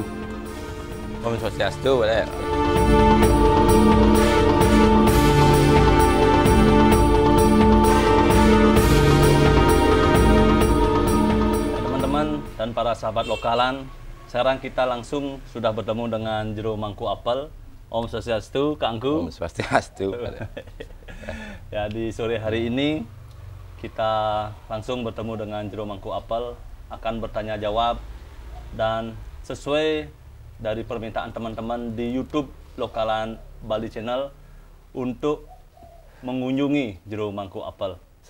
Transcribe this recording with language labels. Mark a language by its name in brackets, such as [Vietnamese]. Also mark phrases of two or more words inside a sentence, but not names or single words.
[Balinese] Om Swastiastu, [Indonesian] boleh. Teman-teman dan para sahabat lokalan, sekarang kita langsung sudah bertemu dengan Jero Mangku Apel. [Balinese] Om Swastiastu, Kak Angku. Om Swastiastu. [Indonesian] Ya, di sore hari ini kita langsung bertemu dengan Jero Mangku Apel, akan bertanya jawab, dan sesuai dari permintaan teman-teman di YouTube Lokalan Bali Channel untuk mengunjungi Jero Mangku Apel.